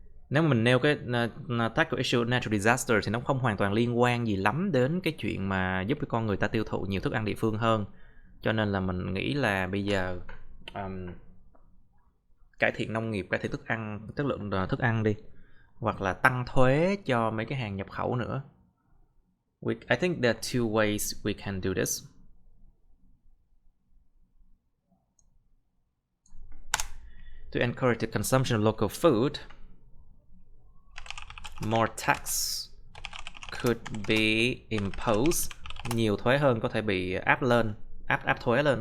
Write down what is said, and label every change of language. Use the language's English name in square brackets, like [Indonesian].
[Vietnamese] Nếu mà mình nêu cái [English] tackle issue natural disaster [Vietnamese] thì nó không hoàn toàn liên quan gì lắm đến cái chuyện mà giúp cái con người ta tiêu thụ nhiều thức ăn địa phương hơn. Cho nên là mình nghĩ là bây giờ cải thiện nông nghiệp, cải thiện thức ăn, chất lượng thức ăn đi, hoặc là tăng thuế cho mấy cái hàng nhập khẩu nữa. [English] I think there are two ways we can do this. To encourage the consumption of local food, more tax could be imposed. [Vietnamese] Nhiều thuế hơn có thể bị áp lên, áp thuế lên.